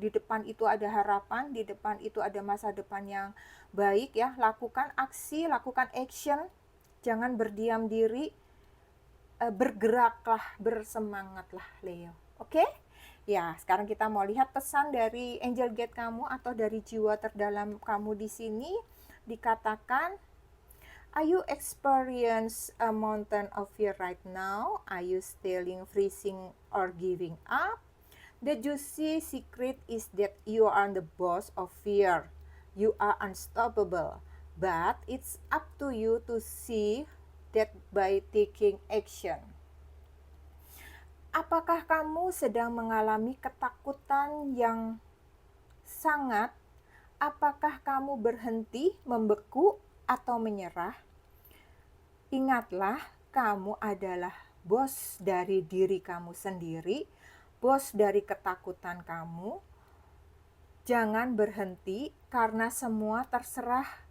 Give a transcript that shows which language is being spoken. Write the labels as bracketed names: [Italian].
[Indonesian] Di depan itu ada harapan, di depan itu ada masa depan yang baik ya. Lakukan aksi, lakukan action, jangan berdiam diri, bergeraklah, bersemangatlah, Leo. Oke? Ya, sekarang kita mau lihat pesan dari angel guide kamu atau dari jiwa terdalam kamu di sini. Dikatakan, [English] are you experience a mountain of fear right now? Are you stealing, freezing, or giving up? The juicy secret is that you are the boss of fear. You are unstoppable. But it's up to you to see that by taking action. [Indonesian] Apakah kamu sedang mengalami ketakutan yang sangat? Apakah kamu berhenti, membeku, atau menyerah? Ingatlah, kamu adalah bos dari diri kamu sendiri, bos dari ketakutan kamu. Jangan berhenti, karena semua terserah